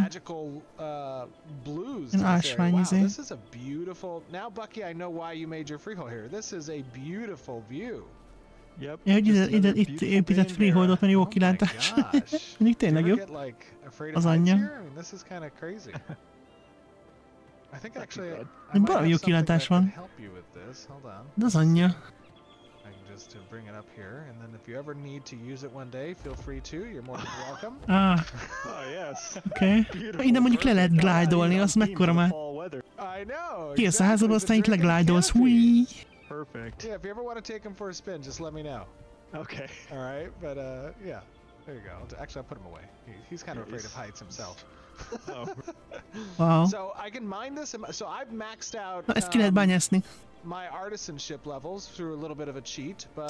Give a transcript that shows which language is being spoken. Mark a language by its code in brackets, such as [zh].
[en] Magical blues to this area. Wow, this is a beautiful. Now, Bucky, I know why you made your freehold here. This is a beautiful view. Yep. [hu] Ja, hogy itt épített freeholdot, mert jó kilátás. Mindig tényleg jó. Az anyja. [en] This is kind of crazy. I think actually [hu] valami jó kilátás van. De az anyja. [en] Just to bring it up here, and then if you ever need to use it one day, feel free to. You're more than welcome. Oh yes. Okay. [hu] Ide mondjuk le lehet glide-olni, az mekkora már. [en] I know. [hu] Kijössz a házadba, aztán itt leglide-olsz. Húj! [en] Perfect. Yeah, if you ever want to take him for a spin, just let me know. Okay. All right, but yeah, there you go. Actually, I'll put him away. He's kind of afraid of heights himself. Oh. Wow. So I can mine this. So I've maxed out. [hu] Ezt ki lehet bányászni. [en] My artisanship levels through a little bit of a cheat, but